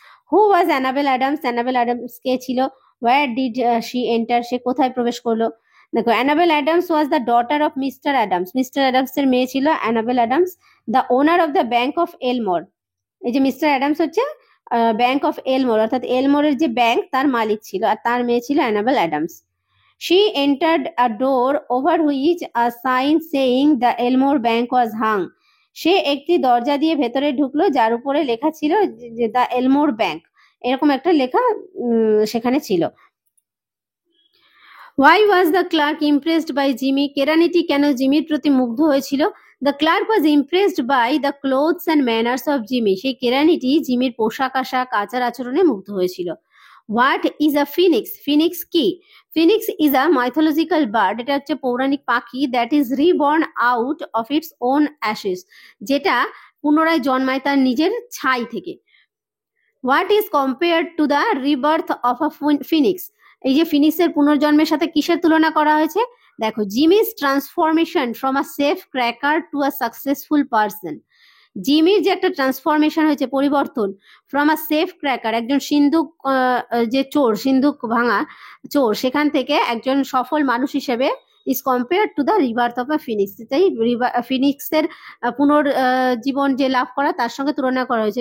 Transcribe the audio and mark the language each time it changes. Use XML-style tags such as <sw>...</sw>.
<en>who was Annabel Adams,</en> <bn>enable Adams কে ছিল?</bn> <en>where did she enter,</en> <bn>সে কোথায় প্রবেশ করলো?</bn> <en>দেখো, Annabel Adams was the daughter of</en> <bn>mister Adams, mister Adams এর মেয়ে ছিল enable Adams,</bn> <en>The owner of the bank of Elmore.</en> <bn>এই যে মিস্টার অ্যাডামস হচ্ছে ব্যাংক অফ এলমোর, অর্থাৎ এলমোরের যে ব্যাংক তার মালিক ছিল, আর তার মেয়ে ছিল enable Adams.</bn> <en>She entered a door over which a sign saying the Elmore Bank was hung.</en> <bn>সে একটি দরজা দিয়ে ভেতরে ঢুকলো যার উপরে লেখা ছিল যে দ্য এলমোর ব্যাংক, এরকম একটা লেখা সেখানে ছিল।</bn> <en>Why was the clerk impressed by Jimmy?</en> <bn>কেরানিটি কেন জিমির প্রতি মুগ্ধ হয়েছিল?</bn> <en>The clerk was impressed by the clothes and manners of Jimmy.</en> <bn>সেই কেরানিটি জিমির পোশাক আশাক আচার আচরণে মুগ্ধ হয়েছিল।</bn> <en>What is a phoenix? Phoenix কি? Phoenix is a mythological bird.</en> <bn>এটা হচ্ছে পৌরাণিক পাখি,</bn> <en>that is reborn out of its own ashes,</en> <bn>যেটা পুনরায় জন্মায় তার নিজের ছাই থেকে।</bn> <en>What is compared to the rebirth of a phoenix?</en> <bn>এই যে ফিনিক্সের পুনর্জন্মের সাথে কিসের তুলনা করা হয়েছে? দেখো,</bn> <en>Jimmy's transformation from a safe cracker to a successful person.</en> <bn>জিমির যে একটা ট্রান্সফরমেশন হয়েছে, পরিবর্তন,</bn> <en>from a safe cracker,</en> <bn>একজন সিন্ধুক যে চোর, সিন্ধুক ভাঙা চোর, সেখান থেকে একজন সফল মানুষ হিসেবে,</bn> <en>is compare to the rebirth of a phoenix,</en> <bn>তাই ফিনিক্সের পুনর্জীবন যে লাভ করা, তার সঙ্গে তুলনা করা হয়েছে।</bn>